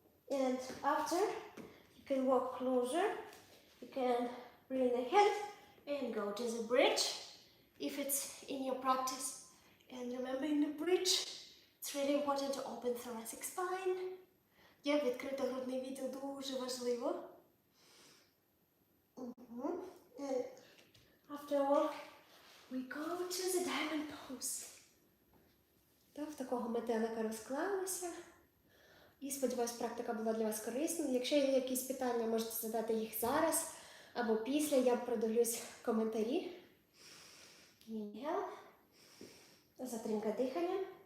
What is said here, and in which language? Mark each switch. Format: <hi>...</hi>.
<en>And after, you can walk closer. You can bring the head and go to the bridge if it's in your practice. And remember, in the bridge, it's really important to open thoracic spine.</en> <uk>Yeah, відкрити грудний відділ дуже важливо.</uk> <en>And after all, we go to the diamond pose.</en> <uk>Так, в такого метелика розклалися. І сподіваюсь, практика була для вас корисною. Якщо є якісь питання, можете задати їх зараз або після. Я продивлюсь коментарі. Інхел. Затримка дихання.</uk>